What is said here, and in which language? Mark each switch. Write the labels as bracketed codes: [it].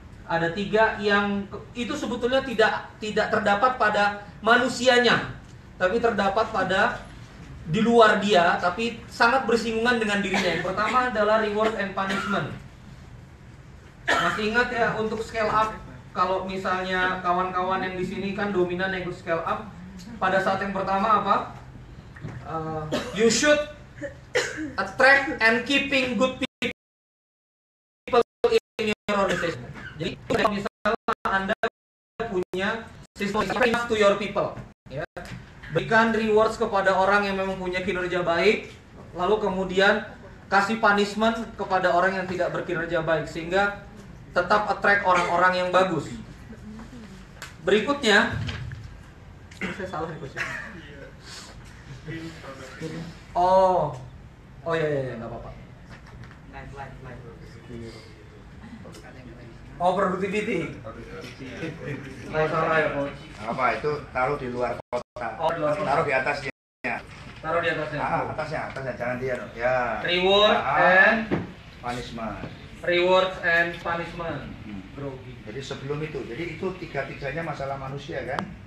[id] Ada tiga yang itu sebetulnya tidak terdapat pada manusianya, tapi terdapat pada di luar dia, tapi sangat bersinggungan dengan dirinya. Yang pertama adalah reward and punishment. Masih ingat ya untuk scale up? Kalau misalnya kawan-kawan yang di sini kan dominan yang ikut scale up, pada saat yang pertama apa? [en] You should attract and keeping good people in your organization. [id] Jadi kalau misalnya Anda punya sistem [en] to your people, [id] ya, berikan rewards kepada orang yang memang punya kinerja baik, lalu kemudian kasih punishment kepada orang yang tidak berkinerja baik, sehingga tetap attract orang-orang yang bagus. Berikutnya, saya salah nih coach. Oh ya, nggak apa-apa. Oh, productivity. Salah ya coach. Apa itu taruh di luar kota? Oh, di luar kota. Taruh di atasnya. Taruh di atasnya. Atasnya, jangan dia. Ya. [en] Reward and punishment. Rewards and punishment. [id] Grogi. Jadi sebelum itu, jadi itu tiga-tiganya masalah manusia kan?